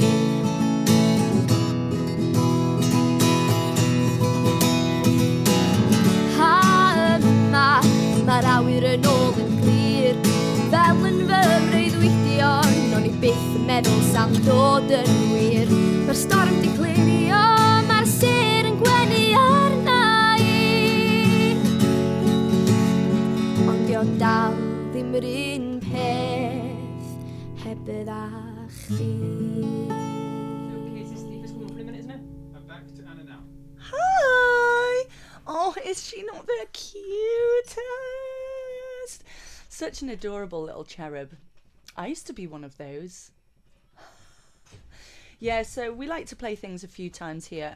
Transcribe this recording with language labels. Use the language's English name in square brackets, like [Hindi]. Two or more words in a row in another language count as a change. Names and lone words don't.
[Welsh] Ha yma, mae'r awyr yn ôl yn glir, fel yn fy breuddwydion, o'n I byth yn meddwl sa'n dod yn wir. Mae'r storm di clirio, mae'r ser yn gwenu arna I. Ond dio dal ddim yr un peth heb ydda chdi. [English] Okay, so Steve is coming for a minute, isn't it? Back to Anna now. Hi! Oh, is she not the cutest? Such an adorable little cherub. I used to be one of those. Yeah, so we like to play things a few times here.